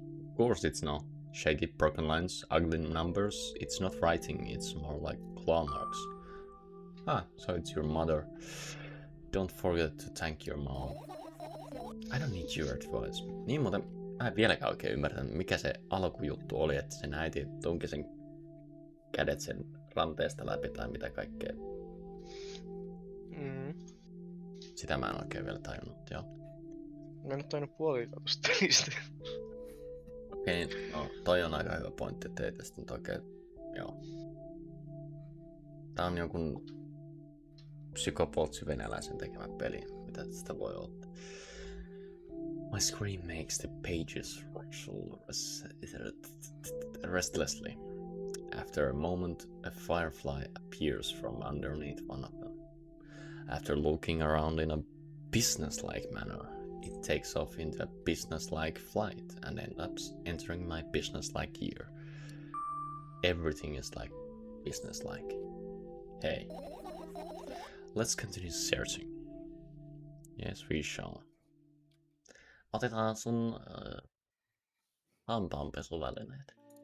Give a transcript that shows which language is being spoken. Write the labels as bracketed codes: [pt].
[en] Of course it's not. Shaky, broken lines, ugly numbers. It's not writing, it's more like claw marks. Ah, so it's your mother. Don't forget to thank your mom. I don't need your advice. [fi] Niin muuten, mä en vieläkään oikein ymmärtänyt, mikä se alkujuttu oli, että sen äiti tunki sen kädet sen ranteesta läpi tai mitä kaikkea. Sitä mä en oikein vielä tajunnut, joo. Mä en oo tainnut puolikaan tosta pelistä. Okei, no toi on aika hyvä pointti, että ei tästä nyt oikein, joo. Tää on jonkun psykopoltsi venäläisen tekemä peli, mitä tästä voi olla. [en] My scream makes the pages rustle restlessly. After a moment, a firefly appears from underneath one of them. After looking around in a business-like manner, it takes off into a business-like flight and ends up entering my business-like ear. Everything is like business-like. Hey, let's continue searching. Yes, we shall. [fi] Otetaan sun hampaanpesuvälineet.